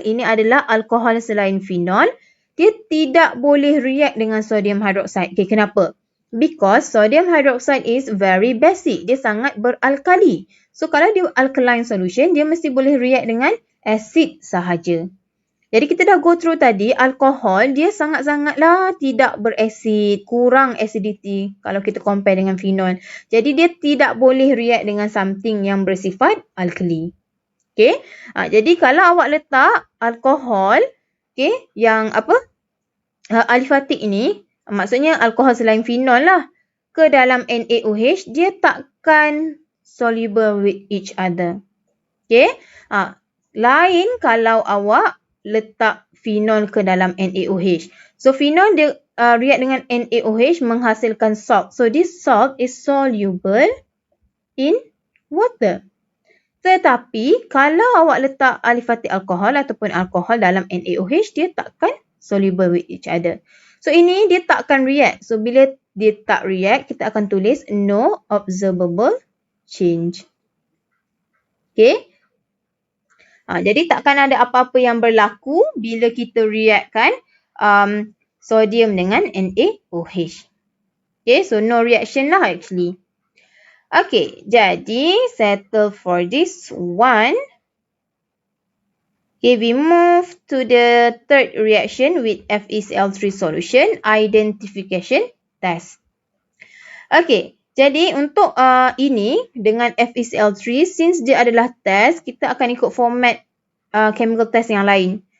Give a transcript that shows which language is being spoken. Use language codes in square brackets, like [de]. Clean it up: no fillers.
[ms] Ini adalah alkohol selain phenol. Dia tidak boleh react dengan sodium hydroxide. Okay, kenapa? [en] Because sodium hydroxide is very basic. [ms] Dia sangat beralkali. So kalau dia alkaline solution, dia mesti boleh react dengan acid sahaja. Jadi kita dah go through tadi, alkohol dia sangat-sangatlah tidak berasid, kurang acidity kalau kita compare dengan phenol. Jadi dia tidak boleh react dengan something yang bersifat alkali. Okay. Jadi kalau awak letak alkohol, okay, yang aliphatic ini, maksudnya alkohol selain phenol lah, ke dalam NaOH, dia takkan [en] soluble with each other. [ms] Okay. Lain kalau awak letak phenol ke dalam NaOH. So phenol dia react dengan NaOH menghasilkan salt. [en] So this salt is soluble in water. [ms] Tetapi kalau awak letak aliphatic alcohol ataupun alkohol dalam NaOH, dia takkan [en] soluble with each other. [ms] So ini dia takkan react. So bila dia tak react, kita akan tulis [en] no observable change. [ms] Okay. Jadi takkan ada apa-apa yang berlaku bila kita reactkan sodium dengan NaOH. [en] Okay, so no reaction lah actually. Okay, jadi settle for this one. Okay, we move to the third reaction with FeCl3 solution, identification test. Okay. [ms] Jadi untuk ini dengan FeCl3, since dia adalah test, kita akan ikut format chemical test yang lain.